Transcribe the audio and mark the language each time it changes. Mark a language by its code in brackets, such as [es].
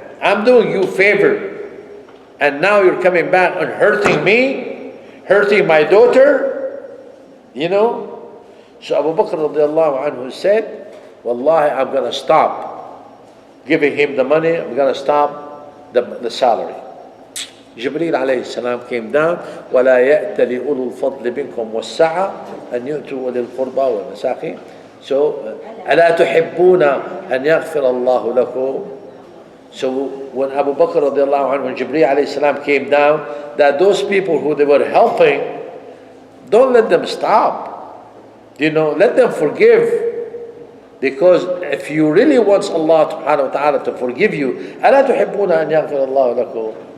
[en] I'm doing you a favor, and now you're coming back and hurting me, hurting my daughter, you know. So Abu Bakr radiallahu anhu said, Wallahi, I'm going to stop giving him the money, I'm going to stop the salary. Jibreel alayhi salam came down, [ar] وَلَا يَأْتَ لِأُولُو الْفَضْلِ بِنْكُمْ وَالسَّعَةِ أَنْ يُؤْتُوا أُولِي الْقُرْبَى وَالْمَسَاكِينَ. So, أَلَا تُحِبُّونَ أَنْ يَغْفِرَ اللَّهُ لَكُمْ. [en] So when Abu Bakr radiallahu anhu, when Jibreel alayhi salam came down, that those people who they were helping, don't let them stop. You know, let them forgive. Because if you really want Allah subhanahu wa ta'ala to forgive you, [ar] أَلَا تُحِبُّونَ أَنْ يَغْفِرَ اللَّهُ لَكُمْ.